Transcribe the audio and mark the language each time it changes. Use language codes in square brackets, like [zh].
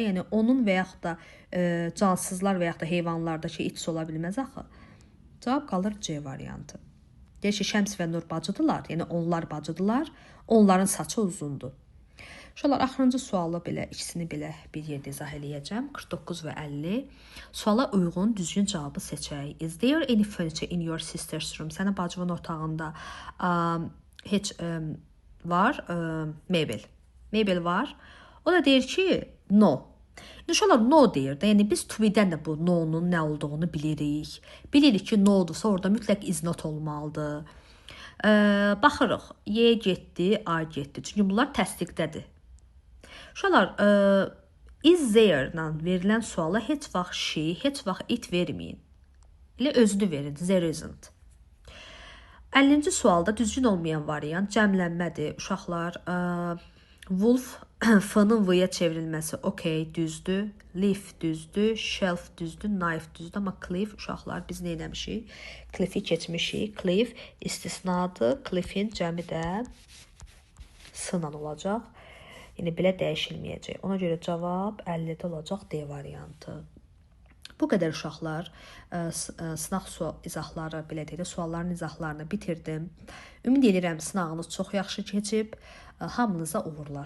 [az] Yəni, onun və yaxud da cansızlar və yaxud da heyvanlardakı it's ola bilməz axı. Cavab qalır C variantı. Deyir ki, Şəms və Nur bacıdırlar, yəni onlar bacıdırlar, onların saçı uzundur. Uşaqlar, axırıncı sualı belə, ikisini belə bir yerdə izah eləyəcəm. 49 və 50. Suala uyğun düzgün cavabı seçək. [en] Is there any furniture in your sister's room? [az] Sənin bacının otağında heç var, mebel. Mebel var. O da deyir ki, no. İnşallah no deyir də, yəni biz to be-dən də bu no-nun nə olduğunu bilirik. Bilirik ki, no-dursa orada mütləq is not olmalıdır. Baxırıq, Y getdi, A getdi. Çünki bunlar təsdiqdədir. Uşaqlar, is there-la verilən suala heç vaxt she, heç vaxt it verməyin. Elə özünü verin, [en] there isn't. [az] 50-ci sualda düzgün olmayan variant cəmlənmədir. Uşaqlar, wolf, f-nın v-yə çevrilməsi okey, düzdür. Leaf düzdür, shelf düzdür, knife düzdür. Amma cliff, uşaqlar, biz nə eləmişik? Cliff-i keçmişik. Cliff istisnadır. Cliff-in cəmi də s-la olacaq. Yəni, belə dəyişilməyəcək. Ona görə cavab 50-də olacaq D variantı. Bu qədər uşaqlar, sınaq izahları, belə deyək, sualların izahlarını bitirdim. Ümid edirəm, sınağınız çox yaxşı keçib. Hamınıza uğurlar.